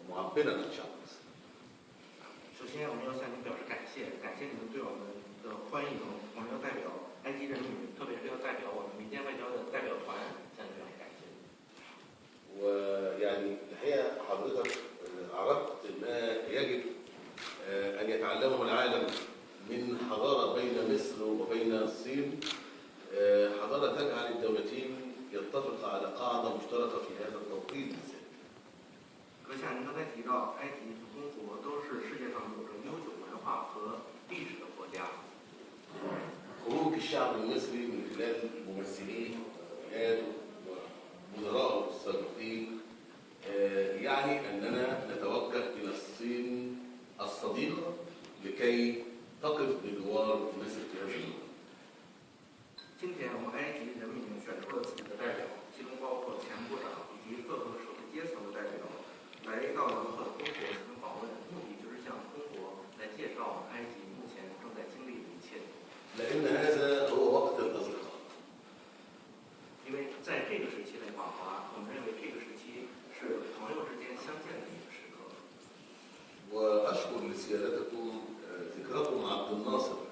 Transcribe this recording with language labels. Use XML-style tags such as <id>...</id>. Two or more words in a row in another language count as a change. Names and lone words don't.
<ar>بنا ان شاء الله.</ar> <zh>首先，我们要向您表示感谢，感谢您对我们的欢迎。我们要代表埃及人民，特别是要代表我们民间外交的代表团向您表示感谢。</zh> <ar>ويعني الحقيقه حضرتك عرضت ما يجب ان يتعلمه العالم من حضاره بين مصر وبين الصين، حضاره تجعل الدولتين يتفقا على قاعده مشتركه في هذا التوقيت بالذات.</ar> <zh>阁下，您刚才提到埃及和中国都是世界上有着悠久文化和历史的国家。</zh> <ar>خروج الشعب المصري من خلال ممثليه وولاده ووزرائه السابقين يعني اننا نتوجه الى الصين الصديقه لكي تقف بجوار مصر في هذه النقطه.</ar> <zh>今天，我们埃及人民选出了自己的代表，其中包括前部长以及各个社会阶层的代表，来到了中国进行访问，目的就是向中国来介绍我们埃及目前正在经历的一切。</zh> <ar>لأن هذا هو وقت الأصدقاء.</ar> <zh>因为在这个时期来访华，我们认为这个时期是朋友之间相见的一个时刻。</zh> <ar>وأشكر لسيادتكم ذكركم عبد الناصر</ar>